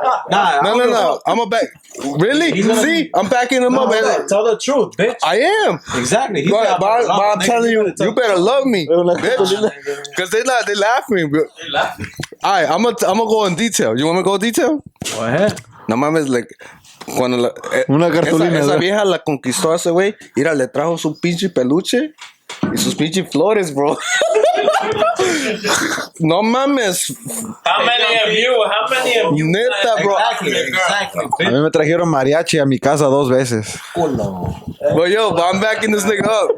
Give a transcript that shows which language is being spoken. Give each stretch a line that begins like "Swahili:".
English: No. I'm gonna back. Really? See, I'm backing him up. Tell the truth, bitch. I am. Exactly. But I'm telling you, you better love me, bitch. Cause they laughing. They laughing. Alright, I'm gonna go in detail. You want me to go in detail? Go ahead.
Spanish: No mames, like cuando una cartulina. Esa vieja la conquistó a ese güey. Mira, le trajo su pinche peluche y sus pinche flores, bro. No mames.
English: How many of you?
Spanish: Neta, bro.
English: Exactly.
Spanish: A mí me trajeron mariachi a mi casa 2 veces.
English: But yo, I'm backing this nigga up.